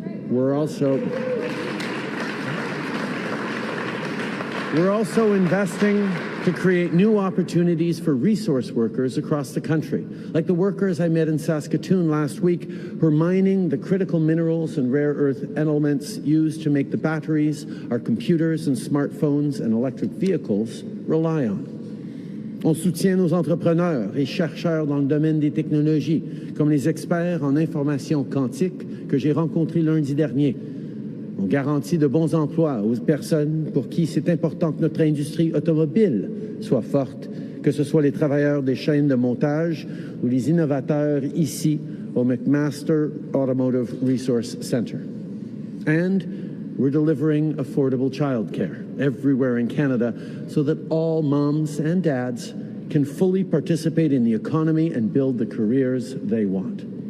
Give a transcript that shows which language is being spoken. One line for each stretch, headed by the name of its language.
English: We're also investing to create new opportunities for resource workers across the country, like the workers I met in Saskatoon last week who are mining the critical minerals and rare earth elements used to make the batteries our computers and smartphones and electric vehicles rely on.
French: On soutient nos entrepreneurs et chercheurs dans le domaine des technologies, comme les experts en information quantique que j'ai rencontrés lundi dernier. On garantit de bons emplois aux personnes pour qui c'est important que notre industrie automobile soit forte, que ce soit les travailleurs des chaînes de montage ou les innovateurs ici au McMaster Automotive Resource Centre.
English: And we're delivering affordable childcare everywhere in Canada so that all moms and dads can fully participate in the economy and build the careers they want.